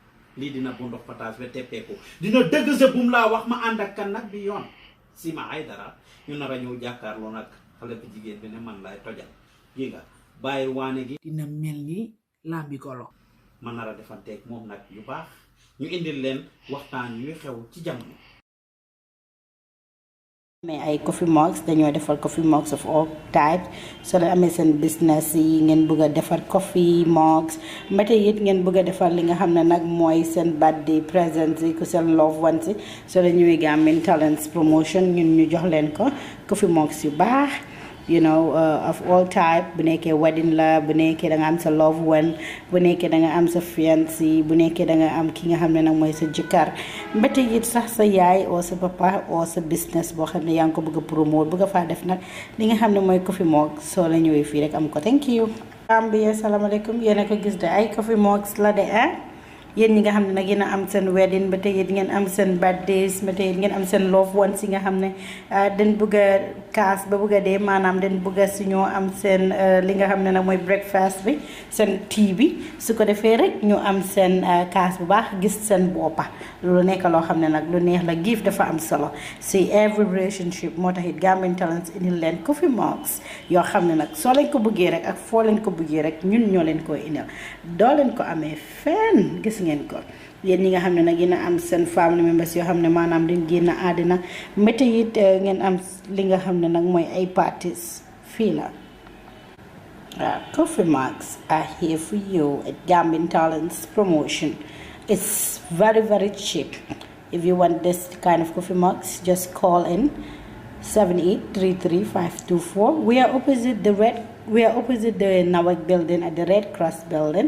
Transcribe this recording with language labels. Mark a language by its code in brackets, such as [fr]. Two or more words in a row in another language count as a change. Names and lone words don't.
[wo] lii dina bu ndox pataas ba teppeeku dina dëgg sa bum laa wax ma ànd ak kan nag bi yoon sima ay dara ñu nar a ñëw jàkkaarloo nag xale bu jigéen bi ne man laay tojal gi nga bàyyi waane gi dina mel ni lambi golo ma nar a defanteeg moom nag yu baax ñu indil leen waxtaan yuy xew ci jamono mais ay [en] coffee mugs [wo] dañoo defal [en] coffee mugs of all types [wo] so la amee seen business yi ngeen bëgg a defar [en] coffee mugs [wo] mbete it ngeen bëgg a defar li nga xam ne nag mooy seen [en] birthday presents [wo] yi ku seen [en] love ones [wo] yi so la ñuy Gambian Talents promotion ñun ñu jox leen ko [en] coffee mugs [wo] yu baax [en] you know of all type [wo] bu nekkee wedding la bu nekkee da nga am sa [en] love one [wo] bu nekkee da nga am sa fiancé bu nekkee da nga am ki nga xam ne nag mooy sa jëkkër mbete it sax sa yaay oo sa papa oo sa business boo xam ne yaa ngi ko bëgg a promote bëgg a faa def nag li nga xam ne mooy [en] coffee mug [wo] soo la ñëwee fii rek am ko thank you Gambia salaamaaleykum yéen a ko gis de ay [en] coffee mugs [wo] la de yéen ñi nga xam ne nag yéen a am seen wedding ba tey ngeen am seen birthdays ba tey ngeen am seen [en] love ones [wo] yi nga xam ne dañ bëgg a kaas ba bëgg a dee maanaam dañ bëgg a suñoo am seen li nga xam ne nag mooy breakfast bi seen tea bi su ko defee rek ñu am seen kaas bu baax gis seen boppa loolu nekk loo xam ne nag lu neex la gift dafa am solo si [en] every relationship [wo] moo tax it Gambian Talents indil leen [en] coffee mugs [wo] yoo xam ne nag soo leen ko bëggee rek ak foo leen ko bëggee rek ñun ñoo leen koy indil doo leen ko amee fenn gis ngeen ko yéen ñi nga xam ne nag yéen a am seen [en] family members [wo] yoo xam ne maanaam dañ génn àddina mbete it ngeen am li nga xam ne nag mooy ay parties fii la [en] coffee mugs are here for you at Gambian Talents promotion. It's very, very cheap. If you want this kind of coffee mugs, just call in 7833-524. We are opposite the Nawak building at the Red Cross building.